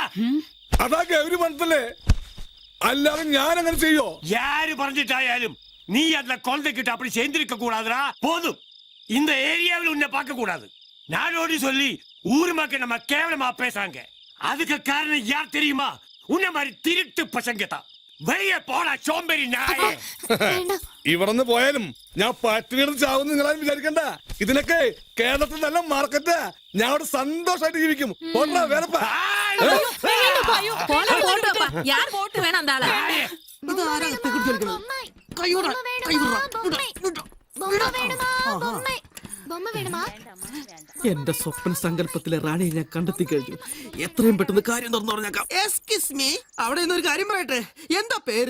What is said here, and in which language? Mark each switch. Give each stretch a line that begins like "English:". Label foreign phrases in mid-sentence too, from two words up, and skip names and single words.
Malayalam: അതാ ഗൗരി മനസ്സിലേ, അല്ലാതെ ഞാൻ അങ്ങനെ ചെയ്യോ?
Tamil: யாரு பறந்துட்டாயாலும் நீ அந்த குழந்தைகிட்ட அப்படி சேர்ந்திருக்க கூடாதுடா. போதும், இந்த ஏரியாவில் உன்னை பார்க்க கூடாது. நாடோடி சொல்லி ஊர் மக்கள் நம்ம கேவலமா பேசுறாங்க. அதுக்கு காரணம் யார் தெரியுமா? உன்னை மாதிரி திருட்டு பசங்க தான். வெளியே போடா சோம்பேறி நாயே.
Malayalam: ഇവിടെന്ന് പോയാലും ഞാൻ പട്ടിണിയെടുത്ത് ചാവുന്ന നിങ്ങളാരും വിചാരിക്കണ്ട. ഇതിനൊക്കെ കേരളത്തിൽ നല്ല മാർക്കറ്റാ. ഞാൻ അവിടെ സന്തോഷമായിട്ട് ജീവിക്കും. പോടാ വേറെപ്പാ.
Tamil: யார் போட்டு வேணாம் அந்த ஆளை.
Malayalam: ഇത് ആരാ കുടിച്ചോളിക്കണം? കൈയോടാ, എന്റെ സ്വപ്ന സങ്കല്പത്തിലെ റാണിയെ ഞാൻ കണ്ടെത്തി കഴിഞ്ഞു. എത്രയും പെട്ടെന്ന് കാര്യം തുറന്നു പറഞ്ഞേക്കാം.
English: excuse me,
Malayalam: അവിടെ ഇന്നൊരു കാര്യം പറയട്ടെ. എന്താ പേര്?